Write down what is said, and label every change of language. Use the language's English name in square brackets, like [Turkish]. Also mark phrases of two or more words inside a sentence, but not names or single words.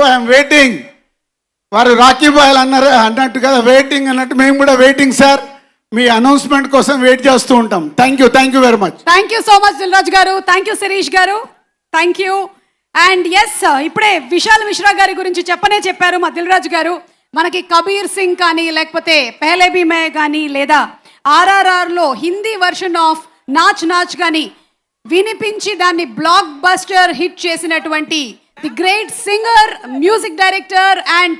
[English] I'm waiting. [Telugu] వారు రాఖీ బాయ్ అన్నారు అన్నట్టు కదా, వెయిటింగ్ అన్నట్టు మేము కూడా [English] waiting sir. [Telugu] మీ అనౌన్స్మెంట్ కోసం వెయిట్ చేస్తూ ఉంటాం. [English] Thank you very much. Thank you so much Dil Raju garu. Thank you Shirish garu. Thank you. and yes, [Telugu] ఇప్పుడే విశాల్ మిశ్రా గారి గురించి చెప్పారు మా దిల్ రాజు గారు. మనకి కబీర్ సింగ్ కానీ లేకపోతే పెహలే భీ మే కానీ లేదా RRRలో [English] Hindi version of [Telugu] నాచ్ నాచ్ కానీ వినిపించి దాన్ని [English] blockbuster hit [Telugu] చేసినటువంటి [English] the great singer, music director and